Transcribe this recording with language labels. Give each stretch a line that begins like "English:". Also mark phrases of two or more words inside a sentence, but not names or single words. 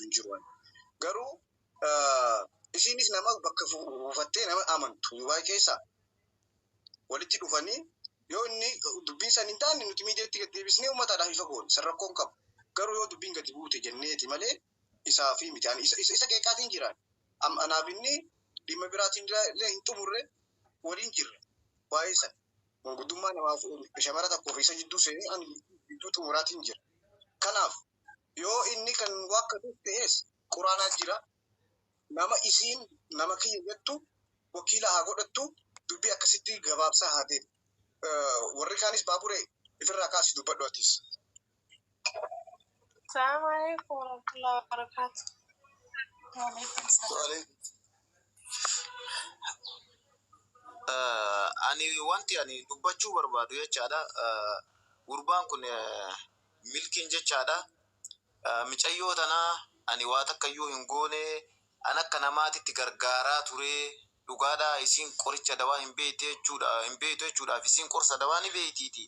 Oromo: hin jiru garuu isinis nama bakka buufattee nama amantu waa keessa walitti dhufanii yoo inni dubbiin san hin taane nuti miidiyaatti gad deebisnee uummataadhaaf ifa goone san rakkoon qabu garuu yoo dubbiin gadi buute jenneeti malee isaa fi miti ani isa qeeqaatiin jiraan anaaf inni dhimma biraatiin illee hin xumurre waliin jirre waa'ee san manguddummaa namaaf shamara tokkoof isa jidduu seenee ani jidduu xumuraatiin jira. Kanaaf yoo inni kan wakkatu ta'es quraanaa jira nama isiin nama kiyya jettu wakiila haa godhattu dubbii akkasitti gabaabsaa haa deemu. Warri kaanis baaburee ifirraa kaasi dubbadhu atis.
Arabic: السلام عليكم ورحمة الله وبركاته. وعليكم السلام.
Oromo: Ani wanti ani dubbachuu barbaadu jechaadha. Gurbaan kun milkiin jechaadha. Micayyoo tanaa ani waa takkayyuu hin goone an akka namaatitti gargaaraa ture dhugaadha isiin qoricha dawaa hin beektu jechuudhaaf isiin qorsa dawaa ni beektiiti.